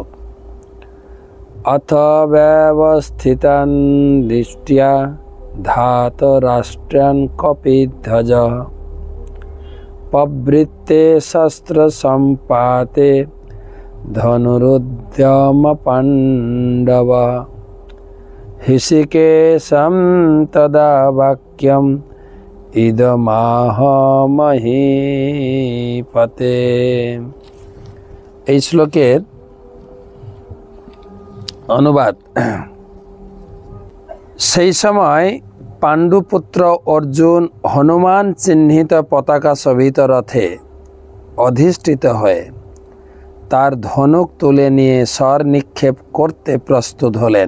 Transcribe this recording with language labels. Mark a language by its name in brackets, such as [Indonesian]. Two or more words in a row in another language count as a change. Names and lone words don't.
[Sanskrit] अथ व्यवस्थितं दृष्ट्या धातराष्ट्रान् कपिध्वज पवृत्ते शस्त्र संपाते धनुरुद्यम पांडव ऋषिकेशं तदा वाक्यम इदमाह महीपते। [Bangla] এই শ্লোকের অনুবাদ। সেই সময় পাণ্ডুপুত্র অর্জুন হনুমান চিহ্নিত পতাকা শোভিত রথে অধিষ্ঠিত হয়ে তার ধনুক তুলে নিয়ে স্বর নিক্ষেপ করতে প্রস্তুত হলেন।